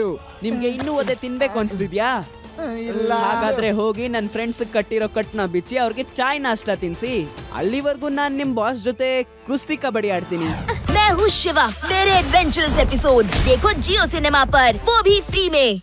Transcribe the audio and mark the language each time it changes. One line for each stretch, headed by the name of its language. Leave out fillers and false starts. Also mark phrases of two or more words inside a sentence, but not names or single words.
Kannada: ನಿಮ್ಗೆ ಇನ್ನೂ ಒದೆ ತಿನ್ಬೇಕು ಅನ್ಸಿದ್ಯಾ? ಇಲ್ಲ. ಹಾಗಾದ್ರೆ ಹೋಗಿ ನನ್ನ ಫ್ರೆಂಡ್ಸ್ ಕಟ್ಟಿರೋ ಕಟ್ನ ಬಿಚ್ಚಿ ಅವ್ರಿಗೆ ಚಾಯ್ ನಾಷ್ಟ ತಿನ್ಸಿ. ಅಲ್ಲಿವರೆಗೂ ನಾನ್ ನಿಮ್ ಬಾಸ್ ಜೊತೆ ಕುಸ್ತಿ ಕಬಡ್ಡಿ ಆಡ್ತೀನಿ.
Hindi: मैं हूँ शिवा। मेरे एडवेंचरस एपिसोड देखो जियो सिनेमा पर, वो भी फ्री में।